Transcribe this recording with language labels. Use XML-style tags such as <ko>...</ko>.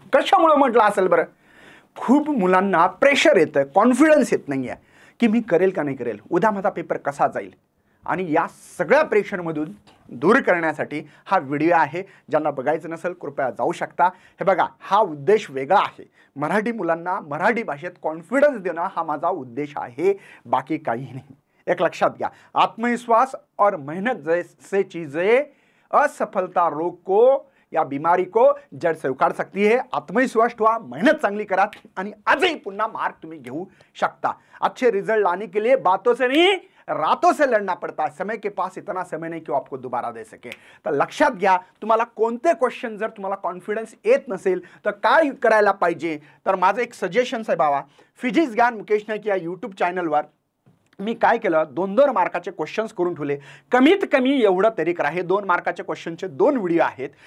<mr>कशामुळे म्हटलं असेल बरं, खूप मुलांना प्रेशर येतं, कॉन्फिडन्स येत नाहीये की मी करेल का नाही करेल, उद्या माझा पेपर कसा जाईल। आणि या सगळ्या प्रेशरमधून दूर करण्यासाठी हा व्हिडिओ आहे। ज्यांना बघायचं नसेल कृपया जाऊ शकता। हे बघा, हा उद्देश वेगळा आहे। मराठी मुलांना मराठी भाषेत कॉन्फिडन्स देणं हा माझा उद्देश आहे, बाकी काही नाही। एक लक्षात घ्या,</mr> <hi>आत्मविश्वास और मेहनत जैसे चीजें असफलता रोग को या बीमारी को जड़ से उखाड़ सकती है।</hi> <mr>आत्मविश्वास ठेवा, मेहनत चांगली करा आणि आजही पुन्हा मार्क तुम्ही घेऊ शकता।</mr> <hi>अच्छे रिजल्ट लाने के लिए बातों से नहीं रातों से लड़ना पड़ता है। समय के पास इतना समय नहीं कि वो आपको दोबारा दे सके।</hi> <mr>तर लक्षात घ्या, तुम्हाला कोणते क्वेश्चन जर तुम्हाला कॉन्फिडन्स येत नसेल तर काय करायला पाहिजे, तर माझं एक सजेशन आहे बाबा, फिजिक्स ज्ञान मुकेश नाईक या यूट्यूब चॅनलवर मी काय केलं, 2-2 मार्काचे क्वेश्चन्स करून ठेवले। कमीत कमी एवढं तरी करा, हे 2 मार्काचे क्वेश्चनचे 2 व्हिडिओ आहेत।</mr>